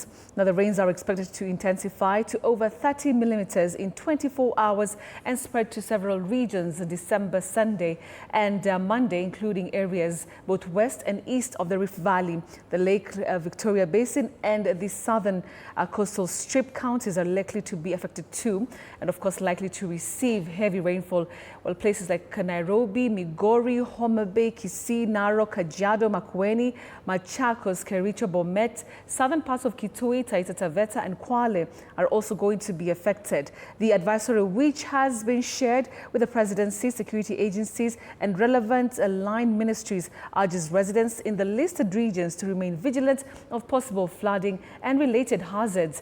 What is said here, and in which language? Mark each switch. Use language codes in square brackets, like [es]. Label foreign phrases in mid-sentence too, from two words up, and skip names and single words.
[en] Now, the rains are expected to intensify to over 30 millimeters in 24 hours and has spread to several regions December Sunday and Monday, including areas both west and east of the Rift Valley, the Lake Victoria Basin and the southern coastal strip. Counties are likely to be affected too, and of course likely to receive heavy rainfall, while places like Nairobi, Migori, Homa Bay, Kisii, Narok, Kajiado, Makueni, Machakos, Kericho, Bomet, southern parts of Kitui, Taita Taveta and Kwale are also going to be affected. The advisory, which has been shared with the presidency, security agencies and relevant aligned ministries, urges residents in the listed regions to remain vigilant of possible flooding and related hazards.